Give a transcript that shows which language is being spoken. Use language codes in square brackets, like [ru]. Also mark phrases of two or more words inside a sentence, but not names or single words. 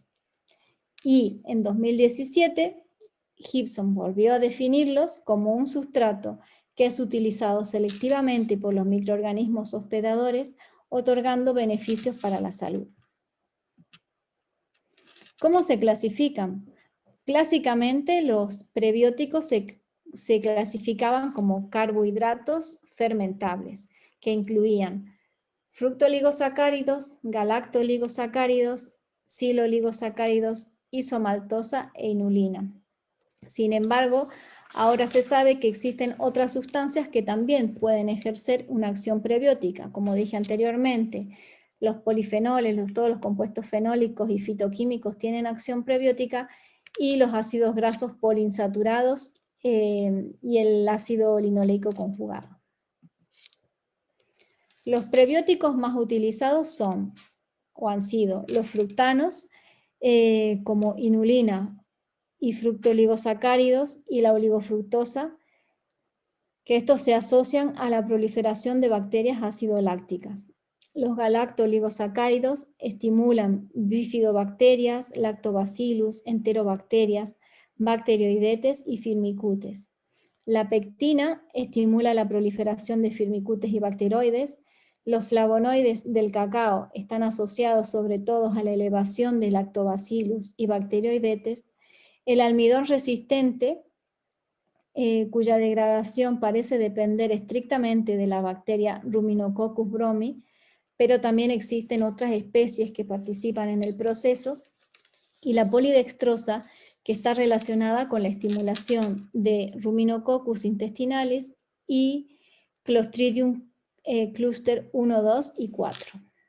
[es] Y en 2017, Gibson volvió a definirlos como un sustrato que es utilizado selectivamente por los microorganismos hospedadores, otorgando beneficios para la salud. ¿Cómo se clasifican? Clásicamente los prebióticos se clasificaban como carbohidratos fermentables, que incluían fructooligosacáridos, galactoligosacáridos, siloligosacáridos, isomaltosa e inulina. Sin embargo, ahora se sabe que existen otras sustancias que también pueden ejercer una acción prebiótica, como dije anteriormente. Los polifenoles, todos los compuestos fenólicos y fitoquímicos tienen acción prebiótica, y los ácidos grasos poliinsaturados y el ácido linoleico conjugado. Los prebióticos más utilizados son, o han sido, los fructanos, como inulina y fructooligosacáridos y la oligofructosa, que estos se asocian a la proliferación de bacterias ácido-lácticas. Los galacto-oligosacáridos estimulan bifidobacterias, lactobacillus, enterobacterias, bacteroidetes y firmicutes. La pectina estimula la proliferación de firmicutes y bacteroides. Los flavonoides del cacao están asociados sobre todo a la elevación de lactobacillus y bacteroidetes. El almidón resistente, cuya degradación parece depender estrictamente de la bacteria Ruminococcus bromi, pero también existen otras especies que participan en el proceso, y la polidextrosa, que está relacionada con la estimulación de Ruminococcus intestinalis y Clostridium cluster 1, 2 y 4.